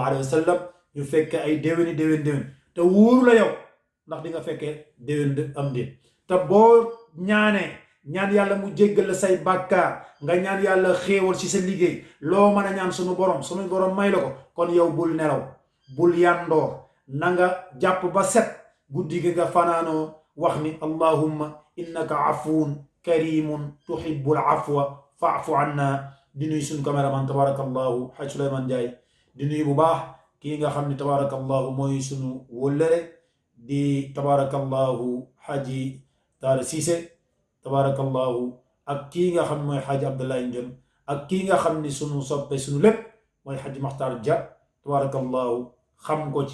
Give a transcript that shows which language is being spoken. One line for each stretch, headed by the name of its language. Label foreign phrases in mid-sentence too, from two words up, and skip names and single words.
Arabic: عليه وسلم
Wolof: ñu fekke ay déwéni déwén te wóoru la yow ndax di nga fekkee déwén am déet te boo ñaanee ñaan yàlla mu jéggal la say bàkkaar nga ñaan yàlla xéewal ci sa liggéey loo mën a ñaan suñu borom may la ko kon yow bul nelaw bul yandoor na nga jàpp ba set guddi gi nga fanaanoo wax ni
Arabic: اللهم إنك عفو كريم تحب العفو فاعف عنا
Wolof: di nuyu suñu caméraman tabarakallahu Hadj Souleymane Ndiaye di nuyu bu baax kii nga xam ne tabarakallahu mooy suñu wóllëre di tabarakallahu Hadji Talla Cissé tabarakallahu ak kii nga xam ne mooy Hadji Abdoulaye Ndione ak kii nga xam ni suñu soppe suñu lépp mooy Hadji Makhtar Dia tabarakallahu xam ko